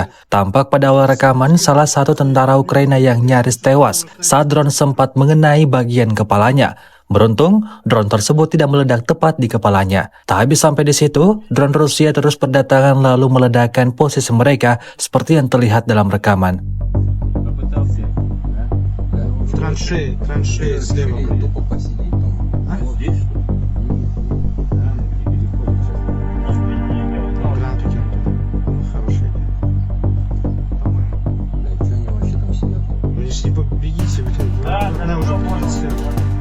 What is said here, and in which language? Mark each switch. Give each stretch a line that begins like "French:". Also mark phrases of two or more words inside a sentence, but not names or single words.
Indonesian: Tampak pada awal rekaman, salah satu tentara Ukraina yang nyaris tewas saat drone sempat mengenai bagian kepalanya. Beruntung, drone tersebut tidak meledak tepat di kepalanya. Tak habis sampai di situ, drone Rusia terus berdatangan lalu meledakkan posisi mereka seperti yang terlihat dalam rekaman.
Russian: Траншеи слева. Гранату тянут. Хорошая идея. Вы же не побегите, она уже будет слева.